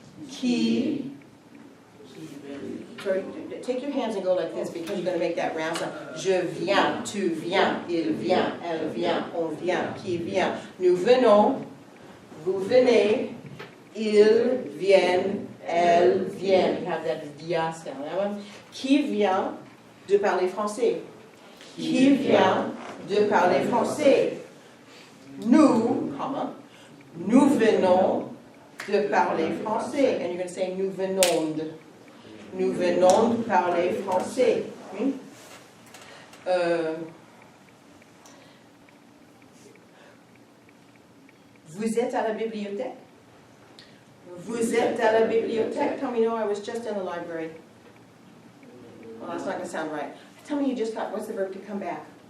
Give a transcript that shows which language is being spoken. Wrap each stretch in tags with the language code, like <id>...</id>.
<en>Qui, sorry, take your hands and go like this because you're going to make that round sound.</en> <fr>Je viens, tu viens, il vient, elle vient, on vient, qui vient. Nous venons, vous venez, ils viennent, elles viennent. You have that dia sound. Qui vient de parler français? Qui vient de parler français? Nous, nous venons de parler français. And you're going to say nous venons de. Nous venons de parler français. Oui? Vous êtes à la bibliothèque? Vous êtes à la bibliothèque?</fr> <en>Tell me, no, I was just in the library. Well, that's not going to sound right. Tell me you just got, what's the verb to come back?</en>